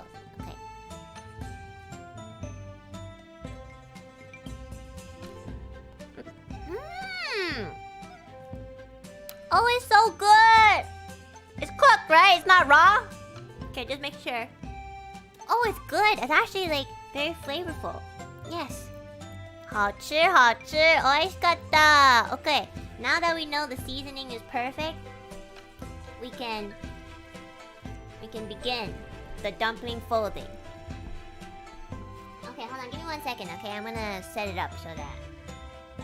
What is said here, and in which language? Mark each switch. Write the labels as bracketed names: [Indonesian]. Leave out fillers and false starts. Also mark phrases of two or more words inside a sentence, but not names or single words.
[English] Okay. Oh, it's so good. It's cooked, right? It's not raw? Okay, just make sure. Oh, it's good. It's actually like very flavorful. Yes. [Chinese] 好吃好吃美味しかった. [English] Okay, now that we know the seasoning is perfect, we can begin the dumpling folding. Okay, hold on, give me 1 second, okay? I'm gonna set it up so that...